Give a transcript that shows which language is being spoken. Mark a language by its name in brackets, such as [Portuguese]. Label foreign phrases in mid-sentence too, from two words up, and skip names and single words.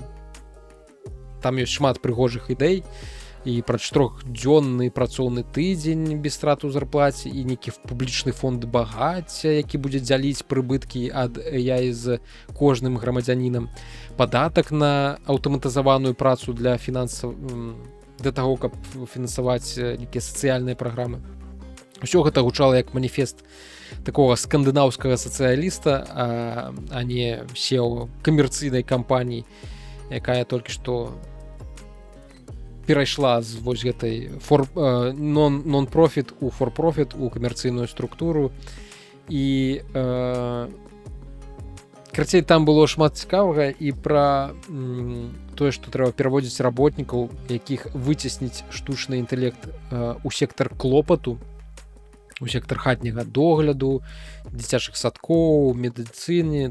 [Belarusian] Там ёсць шмат прыгожых ідэй і пра 4-дзённы працоўны тыдзень без страт у зарплаце, і нейкі публічны фонд багацця, які будзе дзяліць прыбыткі ад AI з кожным грамадзянінам, падатак на аўтаматызаваную працу для таго, каб фінансаваць нейкія сацыяльныя праграмы. Усё гэта гучала як маніфест такога скандынаўскага сацыяліста, а не SEO камерцыйнай кампаніі, якая толькі што перайшла з вось гэтай non-profit у for-profit, у камерцыйную структуру. І карацей, там было шмат цікавага і пра тое, што трэба пераводзіць работнікаў, якіх выцесніць штучны інтэлект у сектар клопату, у сектар хатняга догляду, дзіцячых садкоў, медыцыне.